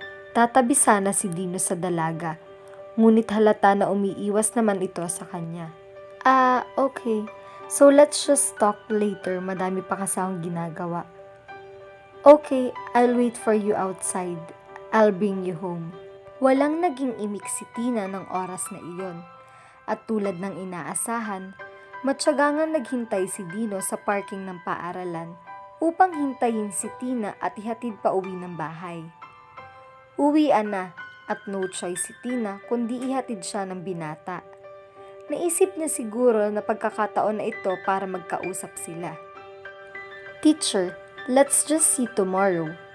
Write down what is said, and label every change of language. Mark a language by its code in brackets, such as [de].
[tl] Tatabi sana si Dino sa dalaga, ngunit halata na umiiwas naman ito sa kanya. Okay. [en] So let's just talk later, [tl] madami pa kasi akong ginagawa. [en] Okay, I'll wait for you outside. I'll bring you home. [tl] Walang naging imik si Tina ng oras na iyon. At tulad ng inaasahan, matyagangan naghintay si Dino sa parking ng paaralan upang hintayin si Tina at ihatid pa uwi ng bahay. Uwian na at no choice si Tina kundi ihatid siya ng binata. Naisip niya siguro na pagkakataon na ito para magkausap sila. [en] Teacher, let's just see tomorrow.